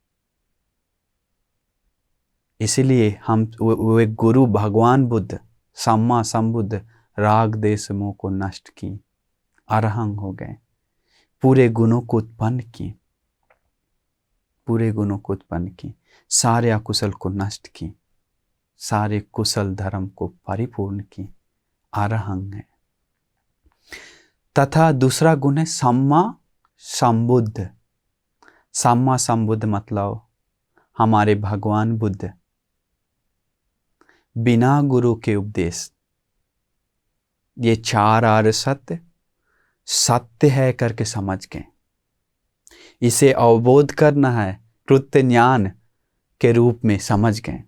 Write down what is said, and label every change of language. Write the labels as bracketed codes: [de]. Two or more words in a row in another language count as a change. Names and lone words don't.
[hi] इसीलिए हम वो एक गुरु भगवान बुद्ध [pi] सम्मा संबुद्ध [hi] राग द्वेष मोह को नष्ट की, अरहं हो गए, पूरे गुणों को उत्पन्न की, पूरे गुणों को उत्पन्न की, सारे अकुशल को नष्ट की, सारे कुशल धर्म को परिपूर्ण की, अरहं है। तथा दूसरा गुण है [pi] सम्मा संबुद्ध। सम्मा संबुद्ध [hi] मतलब हमारे भगवान बुद्ध बिना गुरु के उपदेश ये 4 आर्य सत्य सत्य है करके समझ गए। इसे अवबोध करना है कृत्य ज्ञान के रूप में समझ गए।